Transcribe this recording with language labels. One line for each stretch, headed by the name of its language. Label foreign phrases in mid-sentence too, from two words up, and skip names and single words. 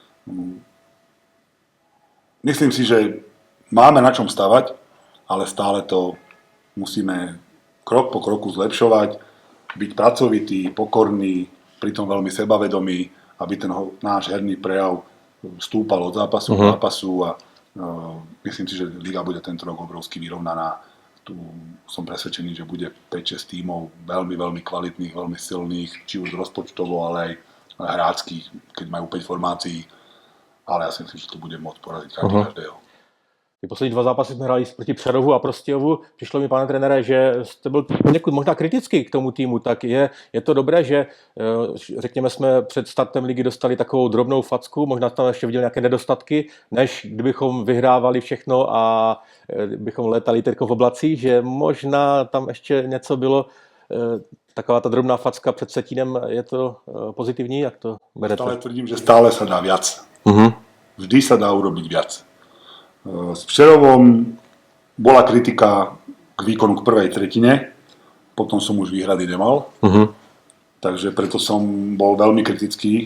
Slovak: Myslím si, že máme na čom stavať, ale stále to musíme krok po kroku zlepšovať, byť pracovitý, pokorný, pritom veľmi sebavedomý, aby ten náš herný prejav stúpal od zápasu k zápasu a myslím si, že liga bude tento rok obrovsky vyrovnaná. Tu som presvedčený, že bude 5-6 tímov veľmi, veľmi kvalitných, veľmi silných, či už rozpočtovo, ale aj hráckých, keď majú 5 formácií, ale ja si myslím, že to bude môcť poraziť každého.
Czech: Ty poslední 2 zápasy jsme hráli proti Přerovu a Prostějovu. Přišlo mi, pane trenére, že jste byl někud možná kritický k tomu týmu. Tak je to dobré, že řekněme jsme před startem ligy dostali takovou drobnou facku, možná tam ještě viděli nějaké nedostatky, než kdybychom vyhrávali všechno a bychom létali teď v oblacích, že možná tam ještě něco bylo, taková ta drobná facka před Setínem, je to pozitivní? Jak to berete?
Slovak: Stále tvrdím, že stále sa dá viac. Vždy sa dá urobiť viac. S Přerovom bola kritika k výkonu k prvej tretine, potom som už výhrady nemal, takže preto som bol veľmi kritický.